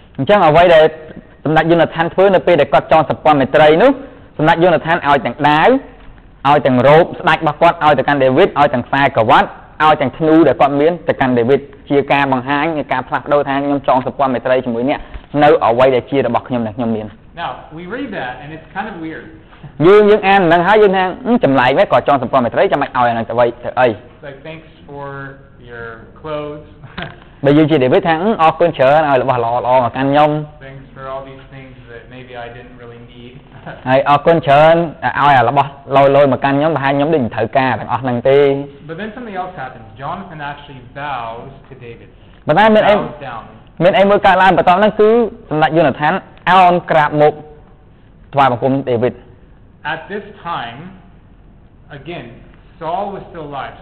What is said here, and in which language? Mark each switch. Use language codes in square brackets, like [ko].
[km] អញ្ចឹងអ្វីដែលសម្ដេចយូណាថានធ្វើនៅពេលដែលគាត់ចងសម្ព័ន្ធមេត្រីនោះសម្ដេចយូណាថានឲ្យទាំងដាវឲ្យទាំងរ៉ូបស្ដេចរបស់គាត់ឲ្យទៅកាន់ដាវីតឲ្យទាំងខ្សែក្រវ៉ាត់ឲ្យទាំងធ្នូដែលគាត់មានទៅកាន់ដាវីតជាការបង្ហាញនៃការផ្លាស់ប្ដូរថាខ្ញុំចងសម្ព័ន្ធមេត្រីជាមួយអ្នកនៅអ្វីដែលជារបស់ខ្ញុំដែលខ្ញុំមាន [en] Now we read that and it's kind of weird. [km] យើងអានហ្នឹងហើយយើងថាចម្លែកហ្នឹងក៏ចងសម្ព័ន្ធមេត្រីចាំបាច់ឲ្យអាហ្នឹងទៅអី [en] Like thanks for your clothes. [km] បើយើងជាដាវីតថាអរគុណច្រើនឲ្យរបស់ល្អៗមកកាន់ខ្ញុំ [en] Thanks for all these things that maybe I didn't really need. [km] ហើយអរគុណច្រើនឲ្យរបស់លយមកកាន់ខ្ញុំប្រហែលខ្ញុំដូចមិនត្រូវការទាំងអស់ហ្នឹងទេ [en] But then something else happens. Jonathan actually bows to David. [km] ប៉ុន្តែមានអីមួយកើតឡើងបន្តហ្នឹងគឺសម្ដេចយូណាថានអោនក្រាបមុខថ្វាយបង្គំដាវីត [en] At this time, again, Saul was still alive.